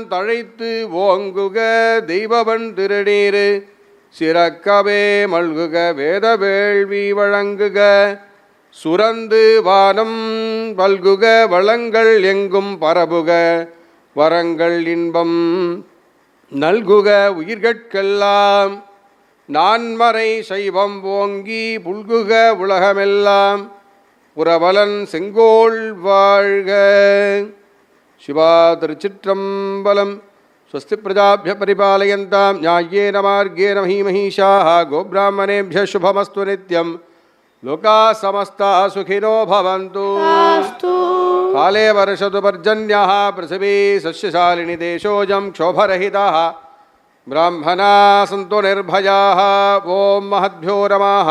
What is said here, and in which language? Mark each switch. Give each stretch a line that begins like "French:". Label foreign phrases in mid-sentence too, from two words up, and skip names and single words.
Tamil: தழைத்து ஓங்குக தெய்வவன் திருநீரு சிறக்கவே மல்குக வேத வேள்வி வழங்குக சுரந்து வானம் வல்குக வளங்கள் எங்கும் பரவுக வரங்கள் இன்பம் நல்குக உயிர்கட்கெல்லாம் நான்மறை சைவம் ஓங்கி புல்குக உலகமெல்லாம் புறவலன் செங்கோல் வாழ்க. சிவா திருச்சிற்றம்பலம்.
Sanskrit: स्वस्ति प्रजाभ्यः परिपालयन्ताम् न्यायेन मार्गेण महीमहीशाः கோப்ராஹ்மணேभ्यः शुभमस्तु नित्यं लोकाः समस्ताः सुखिनो भवन्तु. काले वर्षतु पर्जन्यः पृथिवी सस्यशालिनी देशोऽयं क्षोभरहितः ब्राह्मणाः सन्तु निर्भयाः. ॐ महद्भ्यो नमः.